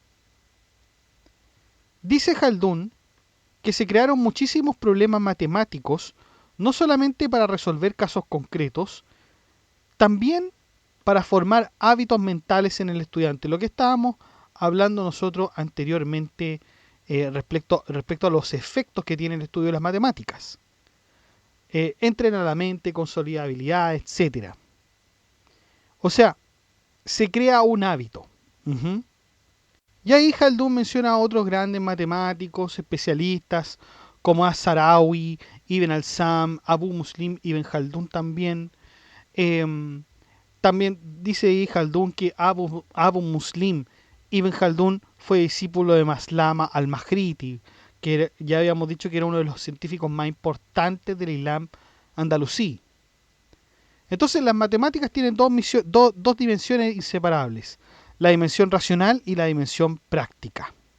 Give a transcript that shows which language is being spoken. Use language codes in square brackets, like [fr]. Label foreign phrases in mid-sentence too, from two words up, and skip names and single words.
[es] Dice Haldun que se crearon muchísimos problemas matemáticos, no solamente para resolver casos concretos, también para formar hábitos mentales en el estudiante, lo que estábamos hablando nosotros anteriormente respecto a los efectos que tiene el estudio de las matemáticas. Entrena la mente, consolida habilidades, etc. O sea, se crea un hábito. Y ahí Haldun menciona a otros grandes matemáticos, especialistas, como As-Sarawi, Ibn al-Sam, Abu Muslim, Ibn Haldun también. También dice ahí Haldun que Abu Muslim, Ibn Haldun, fue discípulo de Maslama al-Maghribi, que ya habíamos dicho que era uno de los científicos más importantes del Islam andalusí. Entonces las matemáticas tienen dos dimensiones inseparables: la dimensión racional y la dimensión práctica.